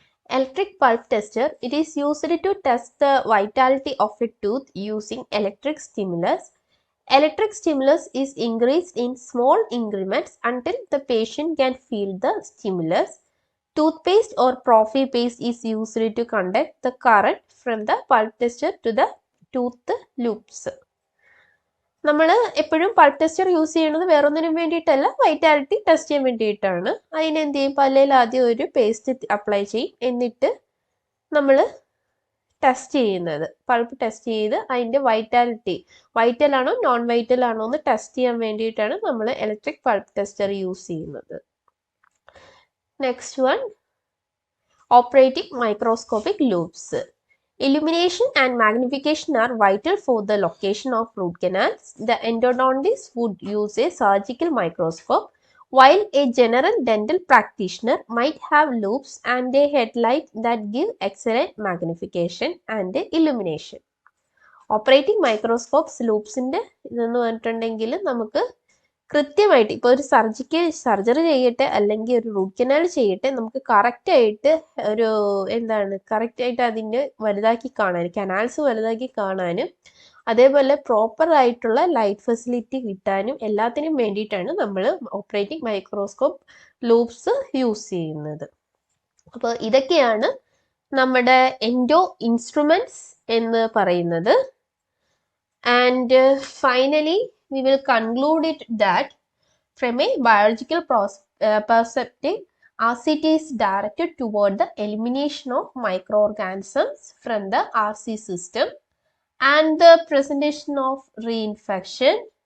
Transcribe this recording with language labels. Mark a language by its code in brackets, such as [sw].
[en] Electric pulp tester, it is used to test the vitality of a tooth using electric stimulus. Electric stimulus is increased in small increments until the patient can feel the stimulus. Toothpaste or prophy paste is used to conduct the current from the pulp tester to the tooth loops. [ml] നമ്മൾ എപ്പോഴും pulp tester use ചെയ്യുന്നത് വേറൊന്നിനും വേണ്ടിയിട്ടല്ല, vitality test ചെയ്യാൻ വേണ്ടിയിട്ടാണ്. അതിനെന്ത് ചെയ്യും, പല്ലിൽ ആദ്യം ഒരു പേസ്റ്റ് അപ്ലൈ ചെയ്യും, എന്നിട്ട് നമ്മൾ ടെസ്റ്റ് ചെയ്യുന്നത് പൾപ്പ് ടെസ്റ്റ് ചെയ്ത് അതിൻ്റെ വൈറ്റാലിറ്റി വൈറ്റൽ ആണോ നോൺ വൈറ്റൽ ആണോ എന്ന് ടെസ്റ്റ് ചെയ്യാൻ വേണ്ടിയിട്ടാണ് നമ്മൾ ഇലക്ട്രിക് പൾപ്പ് ടെസ്റ്റർ യൂസ് ചെയ്യുന്നത്. Next one, operating microscopic loops. [en] Illumination and magnification are vital for the location of root canals. The endodontist would use a surgical microscope, while a general dental practitioner might have loops and a headlight that give excellent magnification and illumination. [ml] Operating microscopes ലൂപ്സിൻ്റെ ഇതെന്ന് പറഞ്ഞിട്ടുണ്ടെങ്കിൽ നമുക്ക് കൃത്യമായിട്ട് ഇപ്പോൾ ഒരു surgery ചെയ്യട്ടെ അല്ലെങ്കിൽ ഒരു root canal ചെയ്യട്ടെ, നമുക്ക് കറക്റ്റായിട്ട് ഒരു കറക്റ്റായിട്ട് അതിൻ്റെ വലുതാക്കി കാണാനും കനാൽസ് വലുതാക്കി കാണാനും അതേപോലെ പ്രോപ്പർ ആയിട്ടുള്ള ലൈറ്റ് ഫെസിലിറ്റി കിട്ടാനും എല്ലാത്തിനും വേണ്ടിയിട്ടാണ് നമ്മൾ ഓപ്പറേറ്റിംഗ് മൈക്രോസ്കോപ്പ് ലൂപ്സ് യൂസ് ചെയ്യുന്നത്. അപ്പോൾ ഇതൊക്കെയാണ് നമ്മുടെ എൻഡോ ഇൻസ്ട്രുമെന്റ്സ് എന്ന് പറയുന്നത്. [en] And finally we will conclude it that from a biological perspective, RCT is directed toward the elimination of microorganisms from the RC system and the prevention of reinfection.